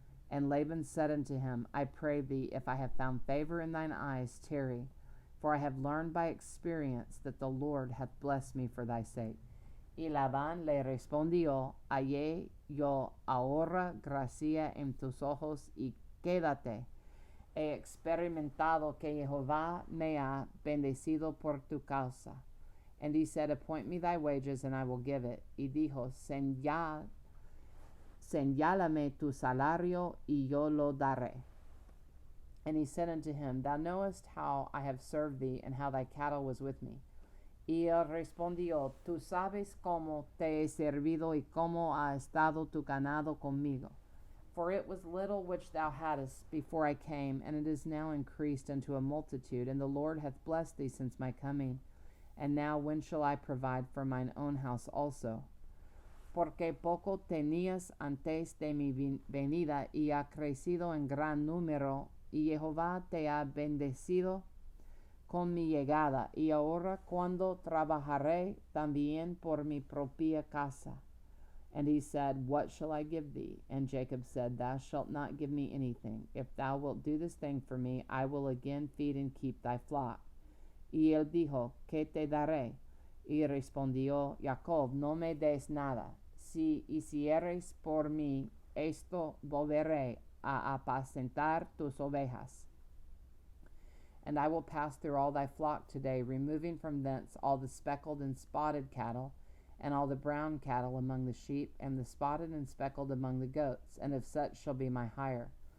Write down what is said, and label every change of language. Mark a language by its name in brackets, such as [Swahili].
[English] And Laban said unto him, I pray thee, if I have found favor in thine eyes, tarry, for I have learned by experience that the Lord hath blessed me for thy sake. [Spanish] Y Labán le respondió, hallé yo ahora gracia en tus ojos, y quédate. He experimentado que Jehová me ha bendecido por tu causa. [English] And he said, Appoint me thy wages, and I will give it. [Spanish] Y dijo, Señálame tu salario, y yo lo daré. [English] And he said unto him, Thou knowest how I have served thee, and how thy cattle was with me. [Spanish] Y él respondió, Tú sabes cómo te he servido, y cómo ha estado tu ganado conmigo. [English] For it was little which thou hadst before I came, and it is now increased unto a multitude, and the Lord hath blessed thee since my coming. And now when shall I provide for mine own house also? [Spanish] Porque poco tenías antes de mi venida, y ha crecido en gran número, y Jehová te ha bendecido con mi llegada, y ahora cuando trabajaré también por mi propia casa. [English] And he said, What shall I give thee? And Jacob said, Thou shalt not give me anything. If thou wilt do this thing for me, I will again feed and keep thy flock. [Spanish] Y él dijo, ¿Qué te daré? Y respondió Jacob, No me des nada. Si hicieres por mí esto, volveré a apacentar tus ovejas. [English] And I will pass through all thy flock today, removing from thence all the speckled and spotted cattle, and all the brown cattle among the sheep, and the spotted and speckled among the goats, and of such shall be my hire.